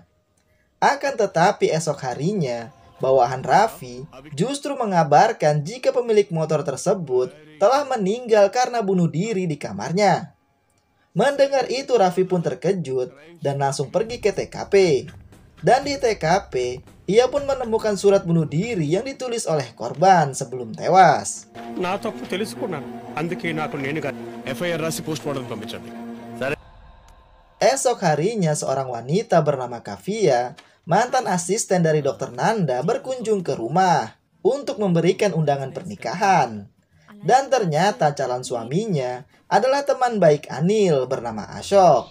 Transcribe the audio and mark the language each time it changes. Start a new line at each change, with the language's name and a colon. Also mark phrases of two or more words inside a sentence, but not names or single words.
Indonesian: Akan tetapi esok harinya, bawahan Raffi justru mengabarkan jika pemilik motor tersebut telah meninggal karena bunuh diri di kamarnya. Mendengar itu, Raffi pun terkejut dan langsung pergi ke TKP. Dan di TKP, ia pun menemukan surat bunuh diri yang ditulis oleh korban sebelum tewas.
Telugu: నా తప్పు తెలుసుకున్నాను అందుకే నాకు నేనుగా FIR రాసి
English: post mortem
Telugu: పంపించండి.
Indonesian: Esok harinya, seorang wanita bernama Kavia, mantan asisten dari dokter Nanda, berkunjung ke rumah untuk memberikan undangan pernikahan. Dan ternyata calon suaminya adalah teman baik Anil bernama Ashok.